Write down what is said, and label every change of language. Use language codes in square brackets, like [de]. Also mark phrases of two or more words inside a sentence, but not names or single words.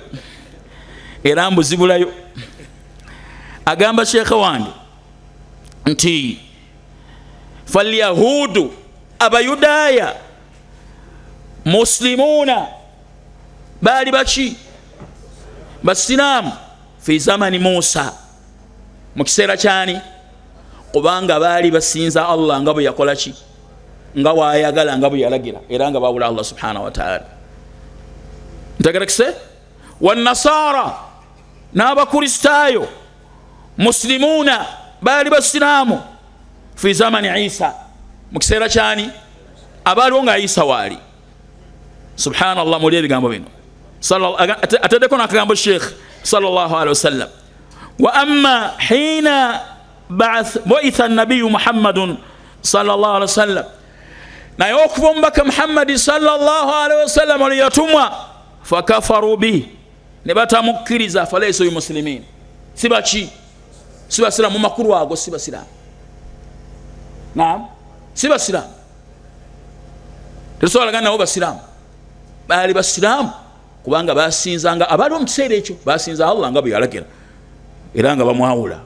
[lg] Era mbu zibulayo. Agamba sheekha wange nti falyahudu abayudaaya muslimuna baali baki basiraamu [ar] في زمان موسى [lg] mu kiseera kyani kubanga baali basinza Allah nga bwe yakola ki nga waayagala nga bwe yalagira era nga bawula Allah [ar] سبحانه وتعالى. [lg] Ntegerekise wannasara n'abakristaayo muslimuna baali basiraamu [ar] في زمان عيسى [lg] mu kiseera kyani abaaliwo nga Isa waali. Subhanallah, muli ebigambo bino ataddeko n'akagambo Sheikh [ar] صلى الله عليه وسلم. وأما حين بعث النبي محمد صلى الله عليه وسلم, [lg] naye okuva omubaka Muhammadi [ar] صلى الله عليه وسلم [lg] oli yatumwa [ar] فكفروا به, [lg] ne batamukkiriza [ar] فليسوا مسلمين, [lg] sibaki sibasiraamu mu makulu ago, sibasiraamu. Naam, sibasiraamu. Tetusobola gana nabo basiraamu. Baali basiraamu kubanga basinzanga abaali mu kiseera ekyo basinza Allah nga bwe yalagira era nga bamwawula.